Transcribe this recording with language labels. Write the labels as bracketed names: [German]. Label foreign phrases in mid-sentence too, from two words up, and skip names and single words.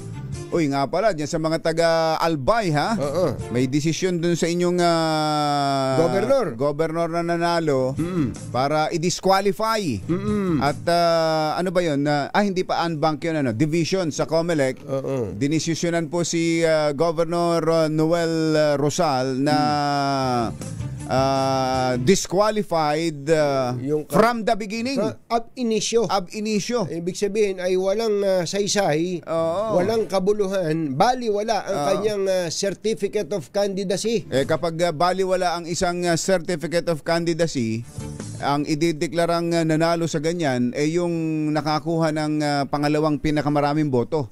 [Filipino] Uy, nga pala, dyan sa mga taga-Albay, ha? May desisyon dun sa inyong governor na nanalo para i-disqualify. At ano ba yun? Hindi pa unbank yun, division sa COMELEC. Dinisisyonan po si Governor Noel Rosal na [English] disqualified from the beginning. [Latin] Ab initio. [Filipino] Ibig sabihin ay walang saysay, walang kabuluhan, baliwala ang kanyang [English] certificate of candidacy. [Filipino] Kapag baliwala ang isang [English] certificate of candidacy, [Filipino] ang idideklarang nanalo sa ganyan yung nakakuha ng pangalawang pinakamaraming boto.